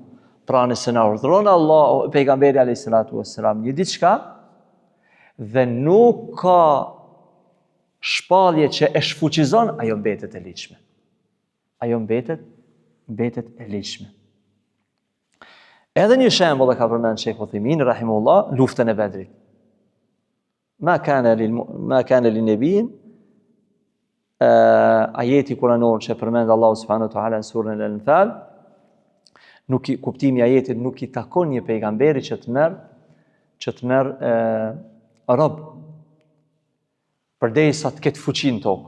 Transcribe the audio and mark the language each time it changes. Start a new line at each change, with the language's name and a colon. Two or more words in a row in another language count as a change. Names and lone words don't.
Albanian: Pra nëse na urdhëron Allah, pejgamberi
Arabic: عليه الصلاة والسلام
Albanian: një diçka dhe nuk ka shpallje që e shfuqizon, ajo mbetet e ligjshme. Ajo mbetet e ligjshme. Edhe një shembull e ka përmend Sheikh Uthaymeen rahimullah, luftën e Bedrit.
Arabic: ما كان لنبي
Albanian: ajeti kuranor që përmend Allahu
Arabic: سبحانه وتعالى
Albanian: në surën Al-Anfal, kuptimi i ajetit nuk i takon një pejgamberi që të merr rob përderisa të ketë fuqi në tokë.